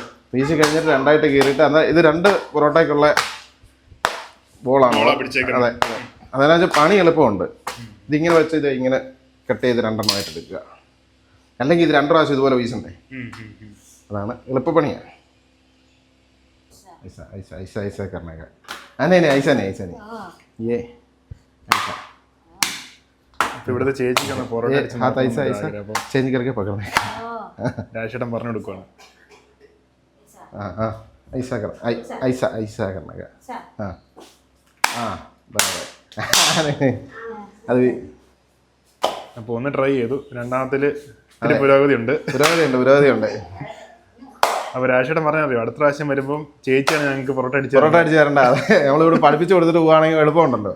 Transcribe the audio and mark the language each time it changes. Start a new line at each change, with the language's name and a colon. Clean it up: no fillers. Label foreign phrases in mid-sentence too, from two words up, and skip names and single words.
Malayalam: വീശി കഴിഞ്ഞിട്ട് രണ്ടായിട്ട് കീറിയിട്ട് എന്നാൽ ഇത് 2 പൊറോട്ടയ്ക്കുള്ള ബോളാണ്. അതെ, അതെന്നു വെച്ചാൽ പണി എളുപ്പമുണ്ട്. ഇതിങ്ങനെ വെച്ച് ഇത് ഇങ്ങനെ കട്ട് ചെയ്ത് 2 എണ്ണമായിട്ട് എടുക്കുക. അല്ലെങ്കിൽ ഇത് 2 പ്രാവശ്യം ഇതുപോലെ വീശണ്ടേ, അതാണ് എളുപ്പപ്പണിയാണ്.
Hindi: ऐसा करने का नहीं ऐसा नहीं ये ऐसा
Malayalam: ഇവിടുത്തെ ചേച്ചിക്കാണ് പൊറോട്ട
Hindi: ചേഞ്ച് करके पकड़ने का.
Malayalam: രാശേട്ടൻ പറഞ്ഞു കൊടുക്കുവാണ്.
Hindi: ऐसा करने का.
Malayalam: അത് അപ്പോൾ ഒന്ന് ട്രൈ ചെയ്തു. രണ്ടാമത്തിൽ പുരോഗതിയുണ്ട്. അപ്പോൾ രാശേട്ടൻ പറഞ്ഞറിയോ, അടുത്ത പ്രാവശ്യം വരുമ്പം ചേച്ചിയാണ് ഞങ്ങൾക്ക് പൊറോട്ട അടിച്ചു തരണ്ട. അതെ, നമ്മളിവിടെ പഠിപ്പിച്ചു കൊടുത്തിട്ട് പോവുകയാണെങ്കിൽ എളുപ്പമുണ്ടല്ലോ.